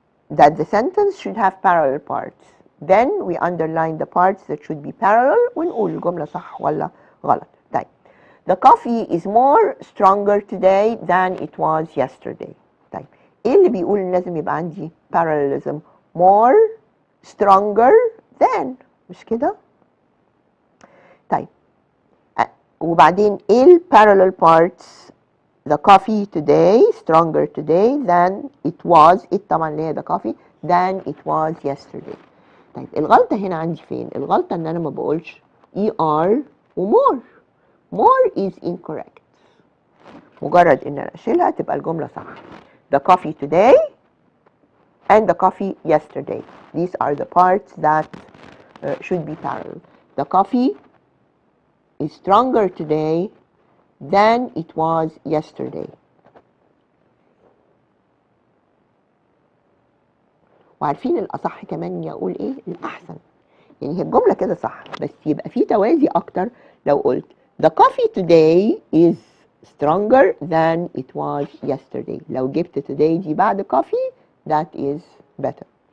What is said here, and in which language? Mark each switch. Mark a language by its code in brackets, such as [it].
[en] that the sentence should have parallel parts. Then we underline the parts that should be parallel [ar] ونقول الجملة صح ولا غلط. طيب. [en] The coffee is more stronger today than it was yesterday. [ar] طيب. ايه اللي بيقول ان لازم يبقى عندي parallelism؟ [en] more stronger than، [ar] مش كده؟ طيب. وبعدين ايه ال [en] parallel parts؟ the coffee today stronger today than it was، it [ar] طبعا اللي هي [en] the coffee than it was yesterday. [ar] طيب الغلطة هنا عندي فين؟ الغلطة ان انا ما بقولش er و more. [en] more is incorrect. [ar] مجرد ان انا اشيلها تبقى الجملة صح. [en] the coffee today and the coffee yesterday. These are the parts that should be parallel. The coffee is stronger today than it was yesterday. [ar] وعارفين الأصح كمان إني أقول إيه؟ الأحسن. يعني هي الجملة كده صح، بس يبقى في توازي أكتر لو قلت [en] the coffee today is stronger than it was yesterday. [ar] لو جبت [en] today [ar] دي بعد [en] coffee that is better.